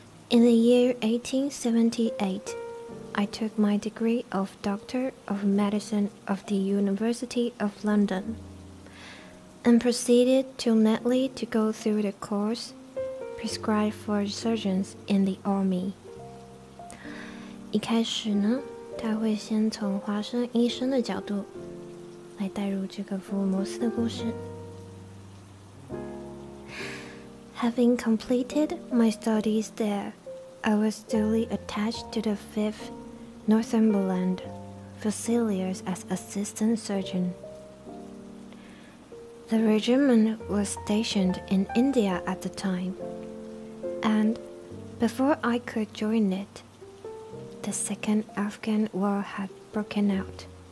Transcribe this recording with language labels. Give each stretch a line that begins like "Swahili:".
English: In the year 1878, I took my degree of Doctor of Medicine of the University of London, and proceeded till neatly to go through the course prescribed for surgeons in the army.
Chinese: 一开始呢，他会先从华生医生的角度来带入这个福尔摩斯的故事。
English: Having completed my studies there, I was duly attached to the 5th Northumberland Fusiliers as assistant surgeon. The regiment was stationed in India at the time, and before I could join it, the Second Afghan War had broken out.